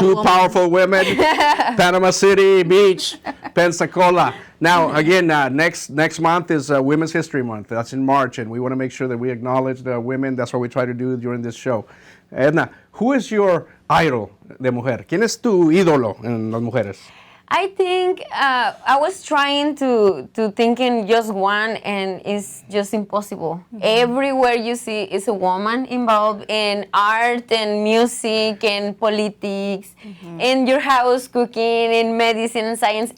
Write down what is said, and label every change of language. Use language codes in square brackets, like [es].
[en] Two woman. powerful women, Panama City Beach, Pensacola. Now, again, next month is Women's History Month. That's in March, and we want to make sure that we acknowledge the women. That's what we try to do during this show. Edna, who is your idol [es] de mujer? ¿Quién es tu ídolo en las mujeres? [en] I think I was trying to think in just one, and it's just impossible. Everywhere you see is a woman involved in art and music and politics, in your house, cooking, in medicine and science.